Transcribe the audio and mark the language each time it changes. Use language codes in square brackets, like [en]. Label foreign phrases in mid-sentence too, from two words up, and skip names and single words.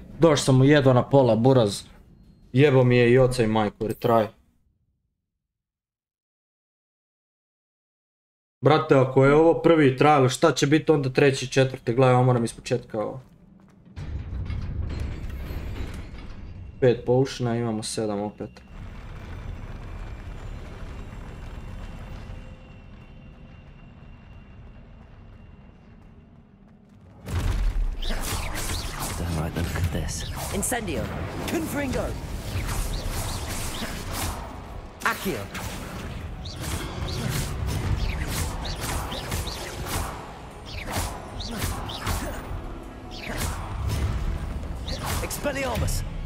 [sr] Došao sam mu jedva na pola, buraz. Jebo mi je i oca i majku, retry. Brate, ako je ovo prvi trial, šta će biti onda treći i četvrti? Gledaj, ovo moram ispočetka ovo. 5 potiona, imamo 7 opet. [en] Don't like the look of this. Incendio! Confringo! Accio! Expelliarmus!